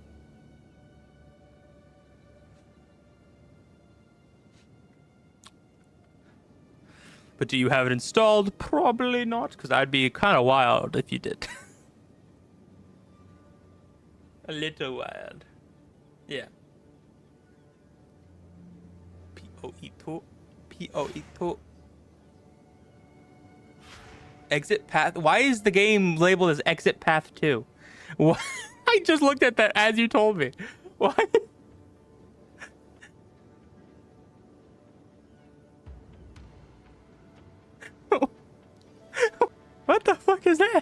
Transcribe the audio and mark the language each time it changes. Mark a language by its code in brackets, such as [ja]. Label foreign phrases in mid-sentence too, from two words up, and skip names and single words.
[en] But do you have it installed? Probably not, because I'd be kind of wild if you did. A little wild. Yeah. P-O-E-T-O. P-O-E-T-O. Exit path. Why is the game labeled as exit path 2? What? I just looked at that as you told me. Why? What the fuck is that?